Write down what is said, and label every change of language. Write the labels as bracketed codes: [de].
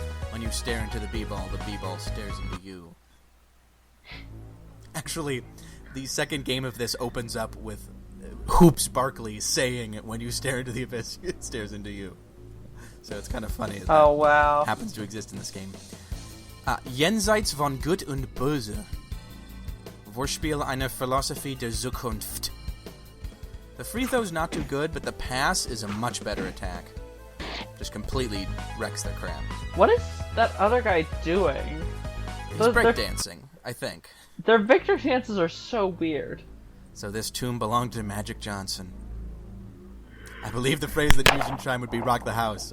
[en] When you stare into the b-ball stares into you. Actually, the second game of this opens up with Hoops Barkley saying, "When you stare into the abyss, it stares into you." So it's kind of funny that wow. happens to exist in this game. [de] Jenseits von Gut und Böse. Vorspiel einer Philosophie der Zukunft. [en] The free throw's not too good, but the pass is a much better attack. Just completely wrecks their crap. What is that other guy doing? He's breakdancing, I think. Their victory dances are so weird. So this tomb belonged to Magic Johnson. I believe the phrase that used in Chime would be "rock the house."